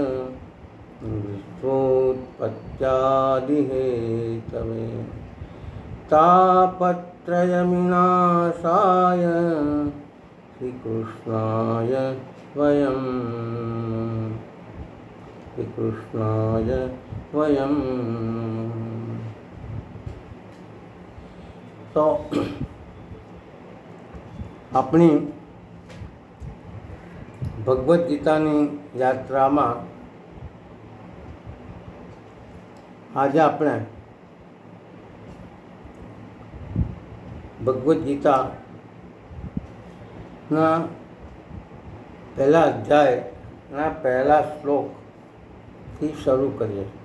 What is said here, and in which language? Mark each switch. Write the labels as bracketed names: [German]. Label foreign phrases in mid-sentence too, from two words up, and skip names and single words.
[Sanskrit] विश्वोत्पत्त्यादिहेतवे तापत्रयविनाशाय श्रीकृष्णाय वयं [Gujarati] તો આપણી ભગવદ ગીતાની યાત્રામાં आज આપણે ભગવદ્ ગીતાના પહેલા અધ્યાયના પહેલા શ્લોકથી શરૂ કરીએ.